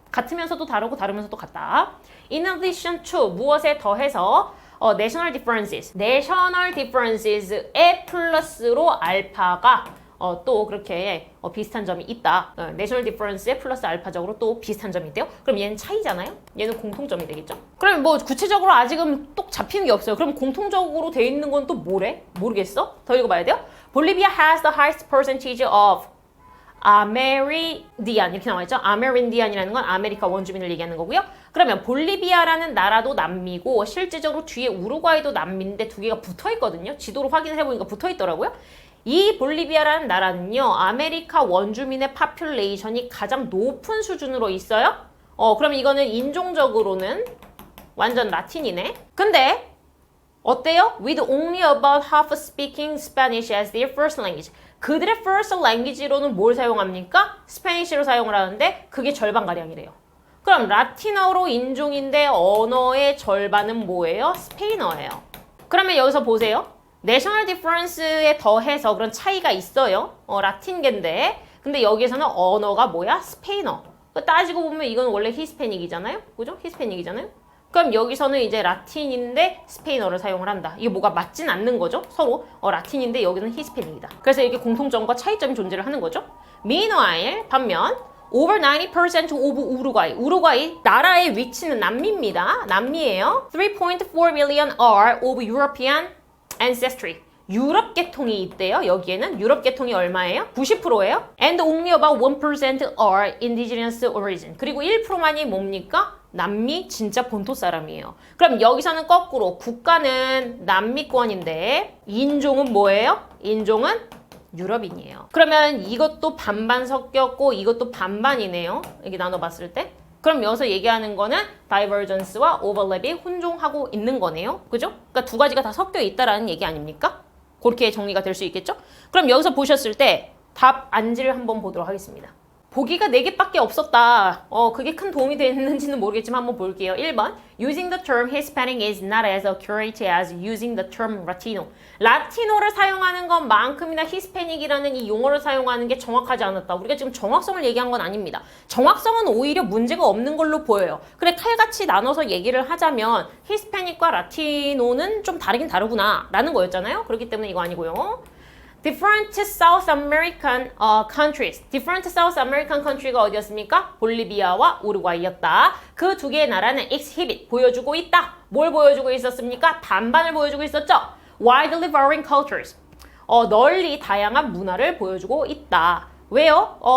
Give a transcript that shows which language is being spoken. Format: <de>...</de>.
<ko>같으면서도 다르고 다르면서도 같다.</ko> <en>In addition to</en> <ko>무엇에 더해서</ko> <en>national differences</en> <ko>의 플러스로 알파가 또 그렇게 비슷한 점이 있다. 내셔널 디퍼런스에 플러스 알파적으로 또 비슷한 점이 있대요. 그럼 얘는 차이잖아요? 얘는 공통점이 되겠죠? 그럼 뭐 구체적으로 아직은 똑 잡히는 게 없어요. 그럼 공통적으로 돼 있는 건 또 뭐래? 모르겠어? 더 읽어봐야 돼요.</ko> <en>Bolivia has the highest percentage of 아메리디안 이렇게 나와있죠?</en> <ko>아메린디안이라는 건 아메리카 원주민을 얘기하는 거고요. 그러면 볼리비아라는 나라도 남미고 실제적으로 뒤에 우루과이도 남미인데 두 개가 붙어있거든요. 지도로 확인을 해보니까 붙어있더라고요. 이 볼리비아라는 나라는요, 아메리카 원주민의 파퓰레이션이 가장 높은 수준으로 있어요. 그럼 이거는 인종적으로는 완전 라틴이네. 근데 어때요?</ko> <en>With only about half speaking Spanish as their first language.</en> <ko>그들의 first language로는 뭘 사용합니까? 스페니쉬로 사용을 하는데 그게 절반가량이래요. 그럼 라틴어로 인종인데 언어의 절반은 뭐예요? 스페인어예요. 그러면 여기서 보세요. 내셔널 디퍼런스에 더해서 그런 차이가 있어요. 라틴계인데. 근데 여기에서는 언어가 뭐야? 스페인어. 따지고 보면 이건 원래 히스패닉이잖아요. 그죠? 히스패닉이잖아요. 그럼 여기서는 이제 라틴인데 스페인어를 사용을 한다. 이게 뭐가 맞진 않는 거죠. 서로 라틴인데 여기는 히스패닉이다. 그래서 이게 공통점과 차이점이 존재를 하는 거죠.</ko> <en>Meanwhile,</en> <ko>반면</ko> <en>over 90% of 우루과이.</en> <ko>우루과이 나라의 위치는 남미입니다. 남미예요.</ko> <en>3.4 million are of European ancestry.</en> <ko>유럽 계통이 있대요. 여기에는 유럽 계통이 얼마예요? 90%예요.</ko> <en>And only about 1% are indigenous origin.</en> <ko>그리고 1%만이 뭡니까? 남미 진짜 본토 사람이에요. 그럼 여기서는 거꾸로 국가는 남미권인데 인종은 뭐예요? 인종은 유럽인이에요. 그러면 이것도 반반 섞였고 이것도 반반이네요. 이렇게 나눠봤을 때. 그럼 여기서 얘기하는 거는 divergence와 overlap이 혼종하고 있는 거네요. 그죠? 그러니까 두 가지가 다 섞여 있다라는 얘기 아닙니까? 그렇게 정리가 될 수 있겠죠? 그럼 여기서 보셨을 때 답 안지를 한번 보도록 하겠습니다. 보기가 4개밖에 없었다. 그게 큰 도움이 됐는지는 모르겠지만 한번 볼게요. 1번.</ko> <en>Using the term Hispanic is not as accurate as using the term Latino.</en> <ko>라티노를 사용하는 것만큼이나 히스패닉이라는 이 용어를 사용하는 게 정확하지 않았다. 우리가 지금 정확성을 얘기한 건 아닙니다. 정확성은 오히려 문제가 없는 걸로 보여요. 그래, 칼같이 나눠서 얘기를 하자면 히스패닉과 라티노는 좀 다르긴 다르구나 라는 거였잖아요. 그렇기 때문에 이거 아니고요.</ko> <en>Different South American countries. Different South American country</en> <ko>가 어디였습니까? 볼리비아와 우루과이였다. 그 두 개의 나라는 exhibit, 보여주고 있다. 뭘 보여주고 있었습니까? 반반을 보여주고 있었죠?</ko> <en>Widely varying cultures.</en> <ko>널리 다양한 문화를 보여주고 있다. 왜요?</ko>